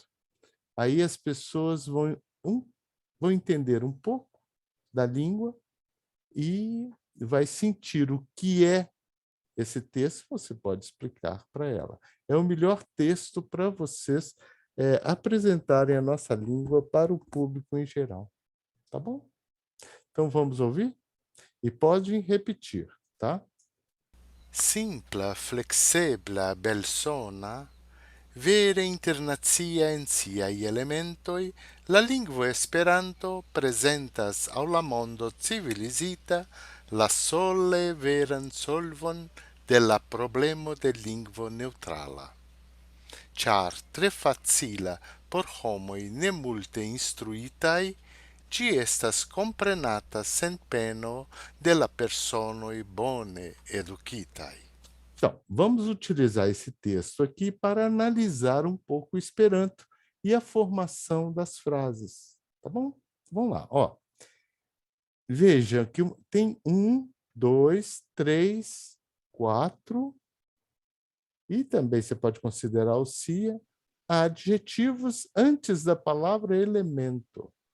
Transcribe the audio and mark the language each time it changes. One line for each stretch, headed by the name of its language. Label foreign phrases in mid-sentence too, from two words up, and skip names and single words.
Portuguese: Aí as pessoas vão entender um pouco da língua e vai sentir o que é esse texto, você pode explicar para ela. É o melhor texto para vocês apresentarem a nossa língua para o público em geral. Tá bom? Então vamos ouvir? E podem repetir, tá?
Esperanto: Simpla, flexebla, belsona, vere internacia en siai elementoi, la lingvo Esperanto presentas au la mondo civilizita la sole veran solvon de la problemo de lingvo neutrala. Char tre facila por homoi ne multe instruitai, ci estas comprenata sen peno de la personoi bone educitai.
Portuguese: Então, vamos utilizar esse texto aqui para analisar um pouco o Esperanto e a formação das frases, tá bom? Vamos lá, ó. Veja que tem 1, 2, 3, 4, e também você pode considerar o cia, adjetivos antes da palavra elemento.